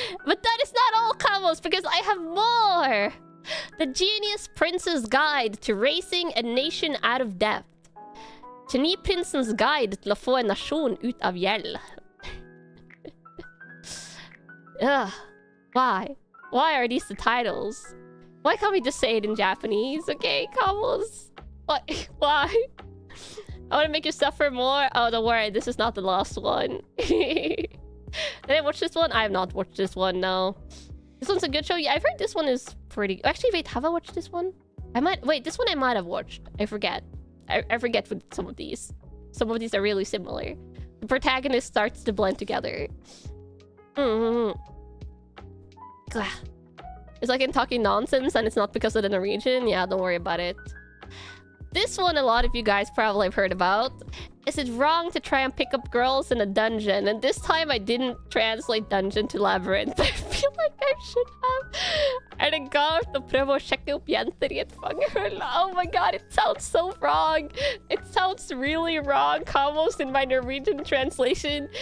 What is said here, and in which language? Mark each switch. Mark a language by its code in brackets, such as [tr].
[en] But that is not all, Kamos, because I have more! The Genius Prince's Guide to Racing a Nation Out of Debt. [no] Geniprinsens guide til å få en nasjon ut av gjeld. [en] Ugh. Why? Why are these the titles? Why can't we just say it in Japanese? Okay, Kamos. What? Why? I want to make you suffer more. Oh, don't worry. This is not the last one. Did I watch this one? I have not watched this one, no. This one's a good show. Yeah, I've heard this one is pretty... Actually, wait, have I watched this one? I might... Wait, this one I might have watched. I forget. I forget with some of these. Some of these are really similar. The protagonist starts to blend together. It's like I'm talking nonsense and it's not because of the Norwegian. Yeah, don't worry about it. This one a lot of you guys probably have heard about. Is it wrong to try and pick up girls in a dungeon? And this time I didn't translate dungeon to labyrinth. I feel like I should have. [no] Er det galt å prøve å sjekke opp jenter I et fangehull? [en] Oh my god, it sounds so wrong. It sounds really wrong, almost in my Norwegian translation.